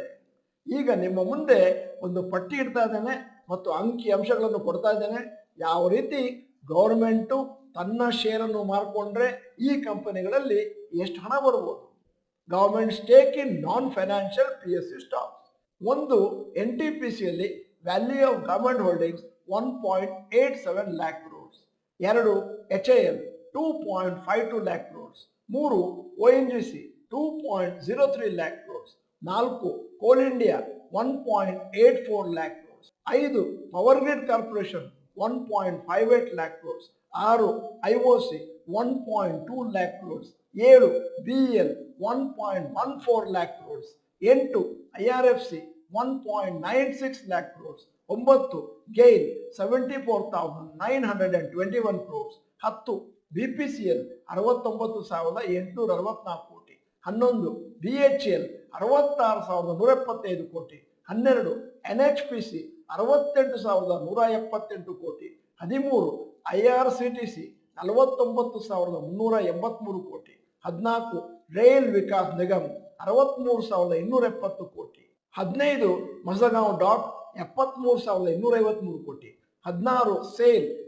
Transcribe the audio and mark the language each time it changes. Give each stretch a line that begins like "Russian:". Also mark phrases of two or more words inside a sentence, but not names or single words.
Kannada: ಈಗ ನಿಮ್ಮ ಮುಂದೆ ಒಂದು ಪಟ್ಟಿ ಇಡ್ತಾ ಇದ್ದೇನೆ ಮತ್ತು ಅಂಕಿ ಅಂಶಗಳನ್ನು ಕೊಡ್ತಾ ಇದ್ದೇನೆ. ಯಾವ ರೀತಿ ಗೌರ್ಮೆಂಟು ತನ್ನ ಶೇರನ್ನು ಮಾರ್ಕೊಂಡ್ರೆ ಈ ಕಂಪನಿಗಳಲ್ಲಿ ಎಷ್ಟು ಹಣ ಬರ್ಬೋದು.
English: Government stake in non financial PSU stocks. ಒಂದು NTPCಯಲ್ಲಿ value of government holdings 1.87 lakh crores, 2 HAL 2.52 lakh crores, 3 ONGC 2.03 lakh crores, 4 ಕೋಲ್ ಇಂಡಿಯಾ 1.84 lakh crores, 5 ಪವರ್ ಗ್ರಿಡ್ ಕಾರ್ಪೊರೇಷನ್ 1.58 lakh crores, 6 IOC 1.2 lakh crores, 7 BEL 1.14 lakh crores, 8 IRFC 1.96 lakh crores, 9 GAIL 74,921 crores, 10 BPCL 69,864 ಕೋಟಿ, 11 BHEL 66,175 ಕೋಟಿ, 12 NHPC
Kannada: 68,178 ಕೋಟಿ, 13 IRCTC 49,383 ಕೋಟಿ, 14 ರೈಲ್ ವಿಕಾಸ್ ನಿಗಮ್ 63,270 ಕೋಟಿ, 15 ಮಸಗಾಂವ್ ಡಾಕ್ 73,253 ಕೋಟಿ, 16 ಸೇಲ್